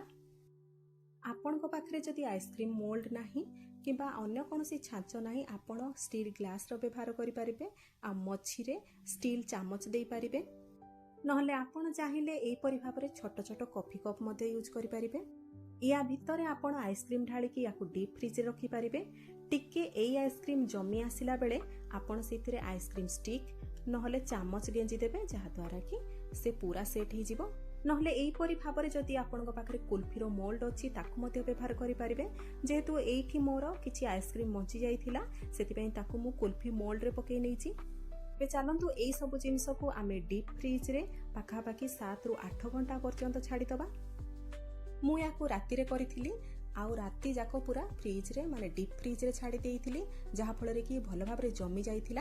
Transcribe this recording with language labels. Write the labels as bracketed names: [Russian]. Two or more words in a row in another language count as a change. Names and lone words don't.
[Odia] ଆପଣଙ୍କ ପାଖରେ ଯଦି [English] ice cream mould [Odia] ନାହିଁ କିମ୍ବା ଅନ୍ୟ କୌଣସି ଛାଞ୍ଚ ନାହିଁ, ଆପଣ [English] steel glass [Odia] ବ୍ୟବହାର କରିପାରିବେ ଆଉ ମଝିରେ ଷ୍ଟିଲ୍ ଚାମଚ ଦେଇପାରିବେ। ନହେଲେ ଆପଣ ଚାହିଁଲେ ଏହିପରି ଭାବରେ ଛୋଟ ଛୋଟ [English] coffee cup [Odia] ମଧ୍ୟ ୟୁଜ୍ କରିପାରିବେ। ୟା ଭିତରେ ଆପଣ ଆଇସ୍କ୍ରିମ୍ ଢାଳିକି ୟାକୁ [English] deep fridge [Odia] ରଖିପାରିବେ। ଟିକେ ଏଇ ଆଇସ୍କ୍ରିମ୍ ଜମି ଆସିଲା ବେଳେ ଆପଣ ସେଥିରେ [English] ice cream stick [Odia] ନହେଲେ ଚାମଚ ଗେଞ୍ଜି ଦେବେ ଯାହାଦ୍ୱାରା କି ସେ ପୁରା ସେଟ୍ ହୋ ନହେଲେ ଏହିପରି भाବରେ ଯଦି ଆପଣଙ୍କ ପାଖରେ କୁଲଫିର ମୋଲ୍ଡ ଅଛି ତାକୁ ମଧ୍ୟ ବ୍ୟବହାର କରିପାରିବେ। ଯେହେତୁ ଏଇଠି ମୋର କିଛି ଆଇସ୍କ୍ରିମ୍ ବଞ୍ଚି ଯାଇଥିଲା ସେଥିପାଇଁ ତାକୁ ମୁଁ କୁଲଫି ମୋଲ୍ଡରେ ପକେଇ ନେଇଛି। ଏବେ ଚାଲନ୍ତୁ ଏଇ ସବୁ ଜିନିଷକୁ ଆମେ [English] deep fridge [Odia] ପାଖାପାଖି 7 ରୁ 8 ଘଣ୍ଟା ପର୍ଯ୍ୟନ୍ତ ଛାଡ଼ିଦେବା। ମୁଁ ୟାକୁ ରାତିରେ କରିଥିଲି ଆଉ ରାତି ଯାକ ପୁରା ଫ୍ରିଜରେ ମାନେ [English] deep fridge [Odia] ଛାଡ଼ି ଦେଇଥିଲି ଯାହାଫଳରେ କି ଭଲ ଭାବରେ ଜମି ଯାଇଥିଲା।